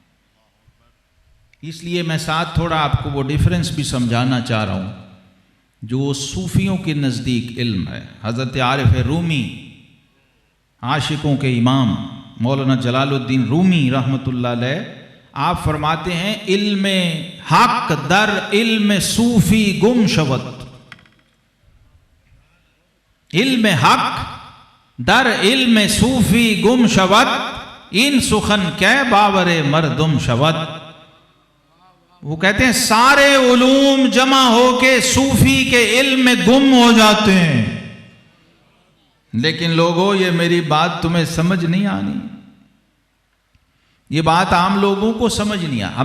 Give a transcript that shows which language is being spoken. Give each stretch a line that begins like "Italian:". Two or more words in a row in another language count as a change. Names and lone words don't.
Urdu: اس لیے میں ساتھ تھوڑا آپ کو وہ ڈیفرنس بھی سمجھانا چاہ رہا ہوں جو صوفیوں کے نزدیک علم ہے۔ حضرت عارف رومی، عاشقوں کے امام مولانا جلال الدین رومی رحمۃ اللہ علیہ، آپ فرماتے ہیں
Persian: علم حق در علم صوفی گم شود، علم حق در علم صوفی گم شود، ان سخن کے باور مردم شود۔
Urdu: وہ کہتے ہیں سارے علوم جمع ہو کے صوفی کے علم میں گم ہو جاتے ہیں، لیکن لوگوں یہ میری بات تمہیں سمجھ نہیں آنی، یہ بات عام لوگوں کو سمجھ نہیں آ۔